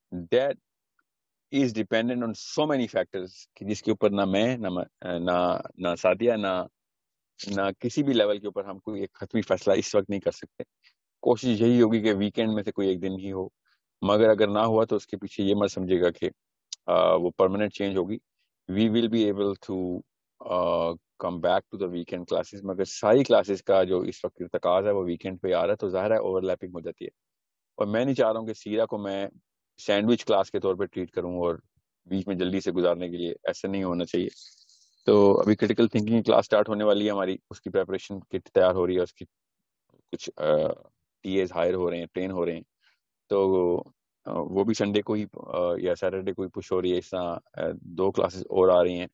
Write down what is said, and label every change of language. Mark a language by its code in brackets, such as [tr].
[en] that is dependent on so many factors [ur] کہ جس کے اوپر نہ میں نہ سعدیہ نہ کسی بھی لیول کے اوپر ہم کوئی ایک حتمی فیصلہ اس وقت نہیں کر سکتے. کوشش یہی ہوگی کہ ویکینڈ میں سے کوئی ایک دن ہی ہو، مگر اگر نہ ہوا تو اس کے پیچھے یہ مت سمجھے گا کہ وہ پرماننٹ چینج ہوگی. [en] We will be able to come back to the weekend classes. [ur] مگر ساری کلاسز کا جو اس وقت ارتکاز ہے وہ ویکینڈ پہ آ رہا ہے، تو ظاہر ہے اوور لیپنگ ہو جاتی ہے. اور میں نہیں چاہ رہا ہوں کہ سیرا کو میں سینڈوچ کلاس کے طور پہ ٹریٹ کروں اور بیچ میں جلدی سے گزارنے کے لیے. ایسا نہیں ہونا چاہیے. تو ابھی کریٹیکل تھنکنگ کلاس سٹارٹ ہونے والی ہے ہماری، اس کی پریپریشن کٹ تیار ہو رہی ہے، اس کی کچھ ٹی ایز ہائر ہو رہے ہیں، ٹرین ہو رہے ہیں، تو وہ بھی سنڈے کو ہی یا سیٹرڈے کو ہی پش ہو رہی ہے. اس طرح 2 کلاسز اور آ رہی ہیں.